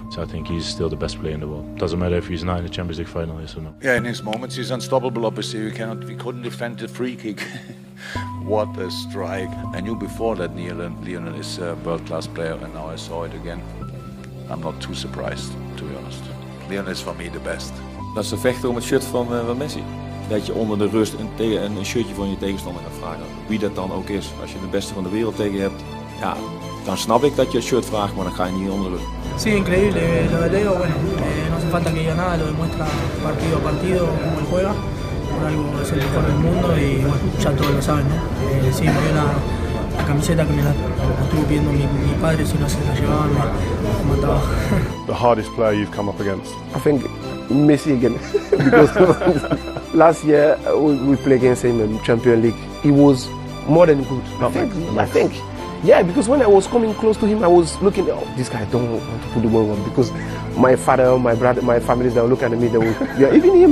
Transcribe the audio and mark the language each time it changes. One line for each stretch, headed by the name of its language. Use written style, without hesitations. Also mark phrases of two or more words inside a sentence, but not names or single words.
English: So I think he's still the best player in the world. Doesn't matter if he's not in the Champions League final, yes or no. Yeah, in his moments he's unstoppable. Obviously, we couldn't defend the free kick. What a strike! I knew before that Lionel is a world-class player, and now I saw it again. I'm not too surprised, to be honest. Lionel is for me the best.
Dutch: Dat ze vechten om het shirt van Messi. Dat je onder de rust een shirtje van je tegenstander gaat vragen. Wie dat dan ook is. Als je de beste van de wereld tegen hebt, ja, dan snap ik dat je het shirt vraagt, maar dan ga je niet onder de rust.
Spanish: Sí, increíble. Lo de Leo, bueno, no hace falta que diga nada, lo demuestra partido a partido cómo él juega. Por algo es el mejor del mundo y bueno, ya todos lo saben, ¿no? Sí, me dio la camiseta que me la estuvo pidiendo mi padre, si no se la llevaban, me mataba.
English: The hardest player you've come up against? I think Messi again. Because last year we played against him in Champions League. He was more than good. I think. Yeah, because when I was coming close to him, I was looking, oh, this guy don't want to put the ball on, because my father, my brother, my family, they were looking at me, they were, yeah, even him.